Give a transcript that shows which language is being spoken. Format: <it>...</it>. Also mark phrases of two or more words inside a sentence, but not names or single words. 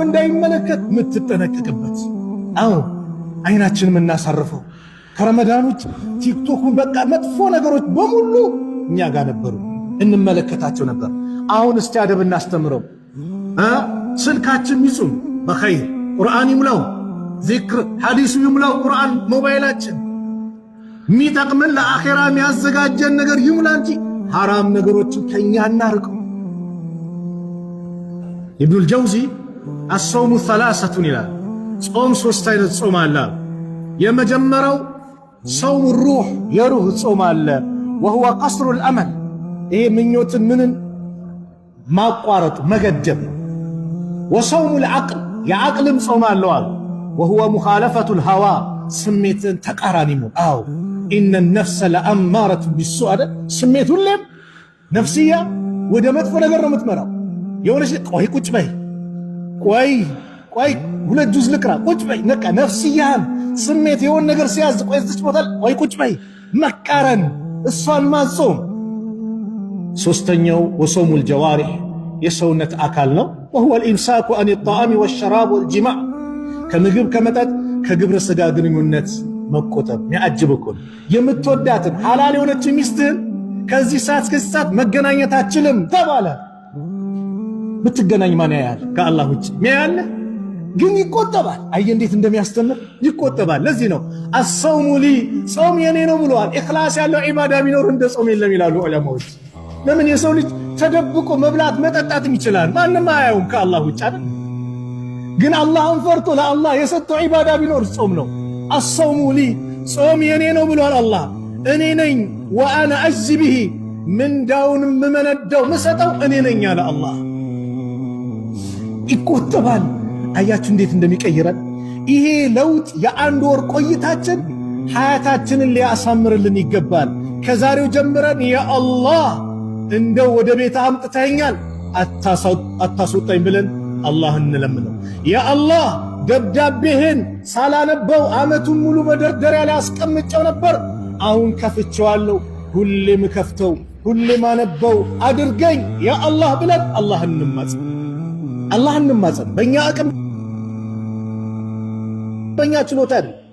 <am>እንዳይመለከት ምትጠነቀቅበት አው አይናችን ምናሳርፈው ከረመዳን ውጭ ቲክቶክን በቃ መጥፎ ነገሮች በሙሉ እኛ ጋር ነበሩ እንመለከታቸው ነበር አሁን እስቲ አደብ እናስተምረው ስልካችን ይጹም በኸይር ቁርአን ይሙላው ዚክር ሐዲስ ይሙላው ቁርአን ሞባይላችን ሚጠቅመን ለአኺራ የሚያዘጋጀን ነገር ይሙላ እንጂ حرام ነገሮችን ከኛ እናርቀው ኢብኑ አልጀውዚ</am> <ar>الصوم ثلاثه</ar> <am>ይላል ጾም ሶስት አይነት ጾም አለ የመጀመሪያው</am> <ar>صوم الروح</ar> <am>የሩህ ጾም አለ</am> <ar>وهو قصر الامل</ar> <am>ይሄ ምኞትን ምንን ማቋረጥ መገደብ</am> <ar>وصوم العقل</ar> <am>የዓቅልም ጾም አለው</am> <ar>وهو مخالفه الهوى</ar> <am>ስሜትን ተቃራኒ ነው አው</am> <ar>إن النفس لأمارة بالسوء سميت</ar> <am>ሁሌም ነፍስያ ወደ መጥፎ ነገር ነው የምትመራው የሆነሽ ቆይ ቁጭ በይ ቆይ ሁለት ጁዝ ልቅራ ቁጭ በይ ነቃ ነፍስያን ስሜት የሆነ ነገር ሲያዝ ቆይ እዚህ ቦታ ቆይ ቁጭ በይ መቃረን እሷን ማጾም ሶስተኛው</am> <ar>وصوم الجوارح</ar> <am>የሰውነት አካል ነው</am> <ar>وهو الامساك عن الطعام والشراب والجماع</ar> <am>ከምግብ ከመጠጥ ከግብረ ስጋ ግንኙነት መቆጠብ ያጅብኩን የምትወዳትን ሐላል የሆነች ሚስትህን ከዚህ ሰዓት እስከዚህ ሰዓት መገናኘት አትችልም ተባለ ብትገናኝ ማን ያያል ከአላህ ውጭ ያያል ግን ይቆጠባል አየ እንዴት እንደሚያስተምር ይቆጠባል ለዚህ ነው</am> <ar>الصوم لي</ar> <am>ጾም የኔ ነው ብሏል ኢኽላስ ያለው ዒባዳ ቢኖር እንደ ጾም የለም ይላሉ ዑለማዎች ለምን የሰው ልጅ ተደብቆ መብላት መጠጣትም ይችላል ማንንም አያዩም ከአላህ ውጭ አይደል ግን አላህን ፈርቶ ለአላህ የሰጠው ዒባዳ ቢኖር ጾም ነው</am> <ar>الصوم لي صوم</ar> <am>የኔ ነው ብሏል አላህ እኔ ነኝ</am> <ar>وانا اجزي به من داون</ar> <am>መመነደው መሰጠው እኔ ነኝ አለ አላህ ይቆጠባል አያችሁ እንዴት እንደሚቀይረን ይሄ ለውጥ የአንድ ወር ቆይታችን ሐያታችንን ሊያሳምርልን ይገባል ከዛሬው ጀምረን</am> <ar>يا الله</ar> <am>እንደው ወደ ቤት አምጥተኛል አታስወጣኝ ብለን አላህን እንለምነው</am> <ar>يا الله</ar> <am>ደብዳቤህን ሳላነበው አመቱን ሙሉ መደርደሪያ ላይ አስቀምጨው ነበር አሁን ከፍቼዋለሁ ሁሌም ከፍተው ሁሌም አነበው አድርገኝ</am> <ar>يا الله</ar> <am>ብለን አላህን እንማጸን በእኛ አቅም በእኛ ችሎታ አይደል</am>